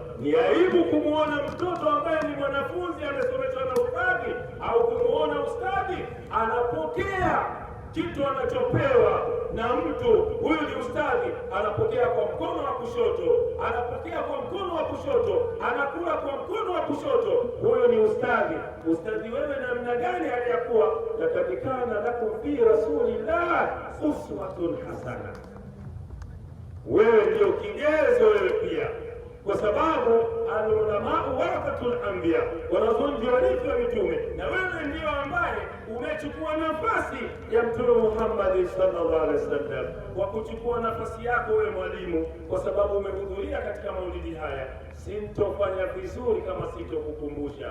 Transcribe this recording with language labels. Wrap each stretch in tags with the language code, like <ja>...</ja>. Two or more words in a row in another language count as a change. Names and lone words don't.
<sw>Ni aibu kumuona mtoto ambaye ni mwanafunzi amesomeshwa na ustadhi, au kumuona ustadhi anapokea kitu anachopewa na mtu. Huyu ni ustadhi, anapokea kwa mkono wa kushoto, anapokea kwa mkono wa kushoto, anakula kwa mkono wa kushoto. Huyu ni ustadhi. Ustadhi wewe namna gani aliyakuwa?</sw> <ar>لقد كان لكم في رسول الله أسوة حسنة.</ar> <sw>Wewe ndio kigezo wewe pia, kwa sababu</sw> <ar>العلماء ورثة الأنبياء,</ar> <sw>wanazuoni ndio warithi wa mitume, na wewe ndio ambaye umechukua nafasi ya Mtume Muhammad</sw> <ar>صلى الله عليه وسلم.</ar> <sw>Kwa kuchukua nafasi yako wewe mwalimu, kwa sababu umehudhuria katika maulidi haya, sintofanya vizuri kama sitokukumbusha.</sw>